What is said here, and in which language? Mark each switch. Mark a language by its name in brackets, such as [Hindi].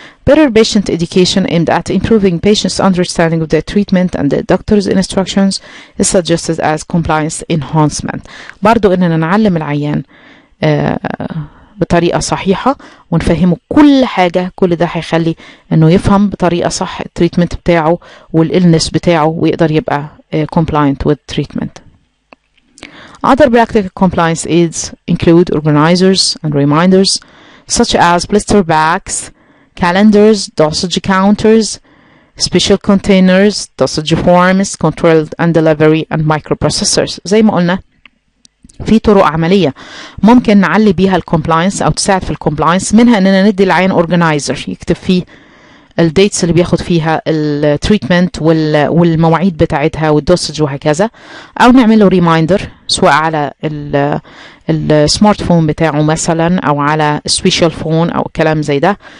[English] Better patient education aimed at improving patients' understanding of their treatment and the doctor's instructions is suggested as compliance enhancement. [Arabic] برضو إننا نعلم العيان بطريقة صحيحة ونفهمه كل حاجة، كل ده هيخلي إنه يفهم بطريقة صح التريتمنت بتاعه والإلنس بتاعه، ويقدر يبقى [English] compliant with treatment. Other practical compliance aids include organizers and reminders such as blister bags, calendars, dosage counters, special containers, dosage forms, controlled and delivery, and microprocessors. [Arabic] زي ما قلنا في طرق عملية ممكن نعلي بيها الكومبلاينس أو تساعد في الكومبلاينس، منها إننا ندي العيان أورجنايزر يكتب فيه الديتس اللي بياخد فيها التريتمنت والمواعيد بتاعتها والدوسج وهكذا، أو نعمل له ريمايندر سواء على السمارت فون بتاعه مثلا، أو على سبيشال فون أو كلام زي ده.